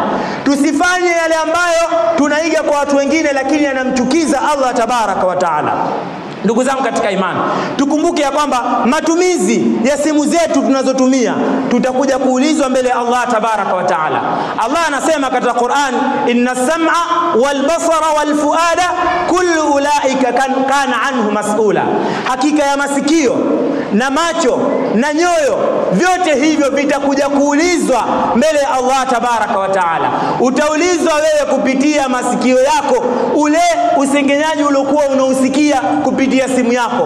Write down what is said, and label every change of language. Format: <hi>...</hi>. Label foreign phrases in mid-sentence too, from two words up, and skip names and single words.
<sw>Tusifanye yale ambayo tunaiga kwa watu wengine lakini yanamchukiza Allah</sw> <ar>تبارك وتعالى.</ar> <sw>Ndugu zangu katika imani, tukumbuke ya kwamba matumizi ya simu zetu tunazotumia tutakuja kuulizwa mbele ya Allah</sw> <ar>تبارك وتعالى.</ar> <sw>Allah anasema katika Qur'an,</sw> <ar>إن السمع والبصر والفؤاد كل أولئك كان عنه مسؤولا.</ar> <sw>Hakika ya masikio na macho na nyoyo, vyote hivyo vitakuja kuulizwa mbele ya Allah</sw> <ar>تبارك وتعالى.</ar> <sw>Utaulizwa wewe kupitia masikio yako, ule usengenyaji uliokuwa unausikia kupitia simu yako.</sw>